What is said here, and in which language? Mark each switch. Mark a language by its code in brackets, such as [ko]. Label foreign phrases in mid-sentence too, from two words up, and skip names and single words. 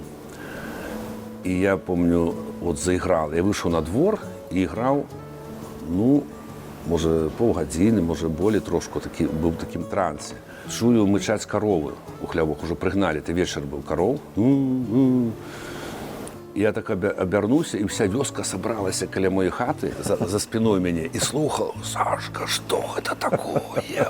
[uk] І я пам'ятаю, от заіграв. Я вийшов на двор і грав, ну, може, півгодини, може, болі трошки, був в такому трансі. Чую, мичать корови у хлявок, уже пригнали, це вечір був коров. І я так обернувся, і вся вёска собралася каля моєї хати, за спиною мене, і слухав: «Сашка, що це такое?